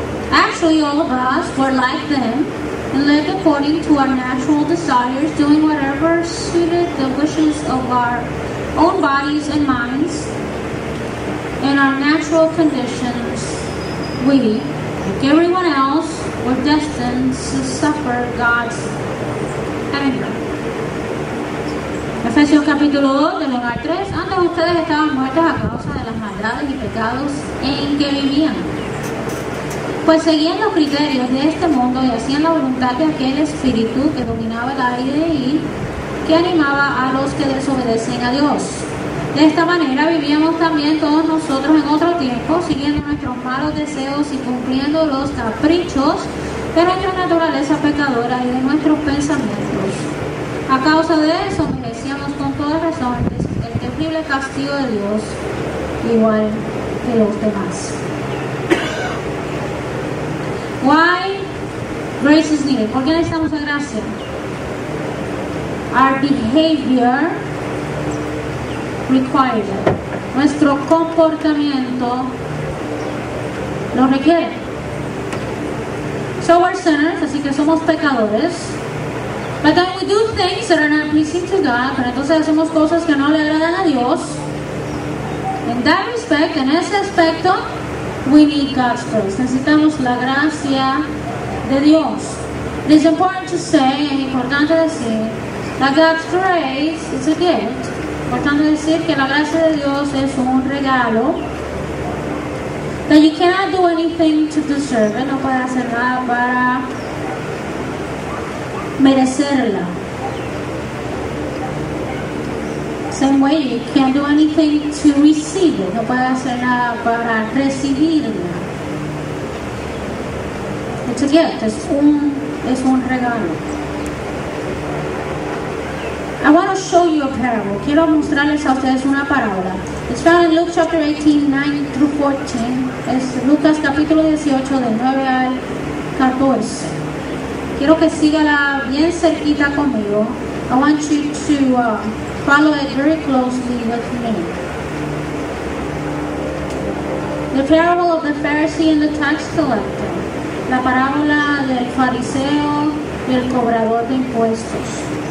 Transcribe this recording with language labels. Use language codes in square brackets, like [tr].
[en] Actually, all of us were like them and lived according to our natural desires, doing whatever suited the wishes of our own bodies and minds. In our natural conditions, we, like everyone else, were destined to suffer God's anger. [es] Efesios capítulo 2, del 1 al 3. Antes ustedes estaban muertos a causa de las maldades y pecados en que vivían. Pues seguían los criterios de este mundo y hacían la voluntad de aquel espíritu que dominaba el aire y que animaba a los que desobedecen a Dios. De esta manera vivíamos también todos nosotros en otro tiempo, siguiendo nuestros malos deseos y cumpliendo los caprichos de nuestra naturaleza pecadora y de nuestros pensamientos. A causa de eso merecíamos con toda razón el terrible castigo de Dios, igual que los demás. [en] Why grace is needed? [es] ¿Por qué necesitamos la gracia? [en] Our behavior requires it. [es] Nuestro comportamiento lo requiere. [en] So we're sinners, [es] así que somos pecadores. [en] But then we do things that are not pleasing to God. [es] Pero entonces hacemos cosas que no le agradan a Dios. [en] In that respect, [es] en ese aspecto, [en] we need God's grace. [es] Necesitamos la gracia de Dios. [en] It is important to say, [es] es importante decir, [en] that God's grace is a gift. [es] Importante decir que la gracia de Dios es un regalo. [en] That you cannot do anything to deserve it. [es] No puedes hacer nada para merecerla. [en] Same way, you can't do anything to receive it. [es] No puedes hacer nada para recibirla. [en] It's a gift. [es] Es un regalo. [en] I want to show you a parable. [es] Quiero mostrarles a ustedes una parábola. [en] It's found in Luke chapter 18, 9 through 14. [es] Es Lucas capítulo 18, del 9 al 14. Quiero que sígala bien cerquita conmigo. [en] I want you to follow it very closely with me. The parable of the Pharisee and the tax collector. [es] La parábola del fariseo y el cobrador de impuestos.